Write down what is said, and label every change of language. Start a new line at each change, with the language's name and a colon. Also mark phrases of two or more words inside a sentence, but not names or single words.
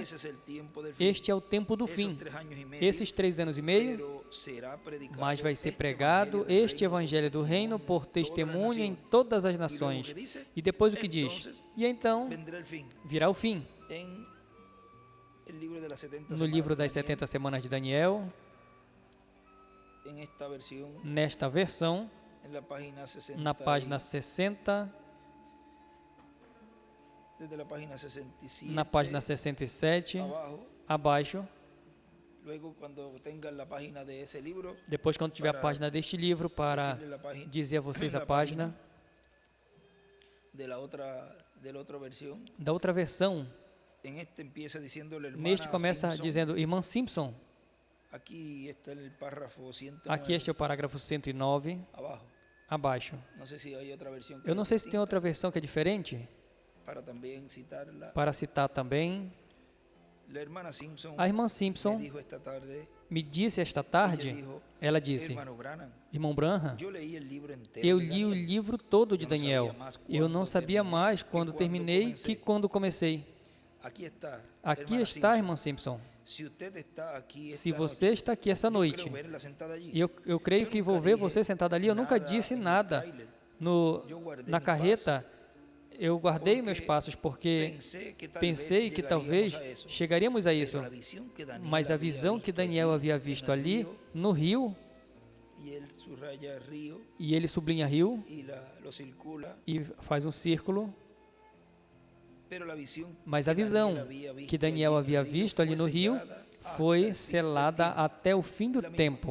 Portuguese: Este é o tempo do fim. Esses 3 anos e meio, mas vai ser pregado este Evangelho do Reino por testemunho em todas as nações. E depois o que diz? E então virá o fim.
Spanish: el libro de las 70
Portuguese: no livro
Spanish: semanas
Portuguese: das
Spanish: de Daniel,
Portuguese: 70 semanas de Daniel,
Spanish: en esta versión,
Portuguese: nesta versão,
Spanish: en la página 60
Portuguese: na página 60,
Spanish: desde la página 67
Portuguese: na página 67,
Spanish: abajo.
Portuguese: abaixo.
Spanish: Luego, cuando tengan la página de ese libro,
Portuguese: Depois, quando tiver a
Spanish: para
Portuguese: página deste livro, para
Spanish: decirle la página,
Portuguese: dizer a vocês a
Spanish: la página de la otra versión.
Portuguese: da outra versão.
Spanish: En este empieza diciéndole hermana
Portuguese: Neste começa
Spanish: Simpson.
Portuguese: dizendo irmã Simpson.
Spanish: Aquí está el párrafo 109
Portuguese: Aqui este é o parágrafo 109,
Spanish: abajo.
Portuguese: abaixo.
Spanish: No sé si hay otra versión que
Portuguese: Eu não
Spanish: es
Portuguese: sei se tem
Spanish: distinta,
Portuguese: outra versão que é diferente,
Spanish: para también citarla.
Portuguese: para citar também.
Spanish: La hermana Simpson
Portuguese: A irmã
Spanish: me
Portuguese: Simpson
Spanish: dijo esta tarde,
Portuguese: me disse esta
Spanish: ella
Portuguese: tarde,
Spanish: dijo,
Portuguese: ela disse,
Spanish: hermano Branham,
Portuguese: irmão Branham,
Spanish: yo leí el libro entero
Portuguese: eu
Spanish: de
Portuguese: li o
Spanish: Daniel.
Portuguese: livro todo de Eu não sabia Daniel. mais Eu quando não sabia terminei mais que quando quando terminei comecei. que quando comecei.
Spanish: Aquí está,
Portuguese: Aqui
Spanish: hermana
Portuguese: está,
Spanish: Simpson.
Portuguese: irmã Simpson.
Spanish: Si usted está aquí
Portuguese: Se
Spanish: esta
Portuguese: você
Spanish: noche,
Portuguese: está aqui essa
Spanish: yo
Portuguese: noite,
Spanish: creo verla sentada allí.
Portuguese: eu creio Eu que nunca vou ver
Spanish: dije
Portuguese: você sentado ali. Eu nunca
Spanish: nada
Portuguese: disse
Spanish: en el
Portuguese: nada
Spanish: tráiler.
Portuguese: Eu guardei na meu carreta. Eu guardei
Spanish: Porque
Portuguese: meus passos porque pensei que talvez chegaríamos a isso. Mas a visão que Daniel havia visto ali no rio, e ele sublinha rio e faz um círculo, mas a visão que Daniel havia visto ali no rio foi selada até o fim do tempo.